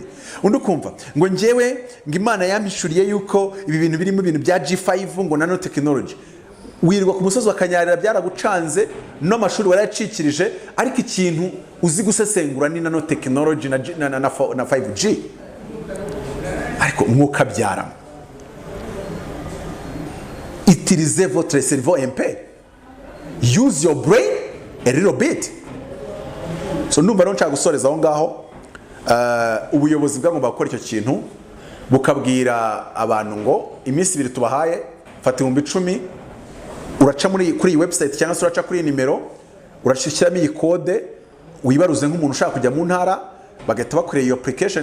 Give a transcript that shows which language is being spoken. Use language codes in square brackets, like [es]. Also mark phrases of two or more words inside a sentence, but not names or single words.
[rw] Undi ukumva ngo njyewe ngo Imana yampishuriye yuko ibi bintu birimo ibintu bya G5 ngo [en] nano technology. [rw] Wirirwa ku musozi wa Kanyarira byaragucanze, n'amashuri warayacikirije, ariko ikintu uzi gusesengura ni [en] nano technology [rw] na 5G. Ariko mwuka byarama, [fr] utilisez votre cerveau un peu, [en] use your brain a little bit. [rw] So numva rero nshaka gusoreza aho ngaho, ubuyobozi bwagomba gukora icyo kintu bukabwira abantu ngo iminsi 2 tubahaye, fata 10,000, uraca kuri iyi website cyangwa se uraca kuri nimero, urashikiramo iyi code, wibaruze nk'umuntu ushaka kujya mu ntara, bagahita bakoreye iyo application.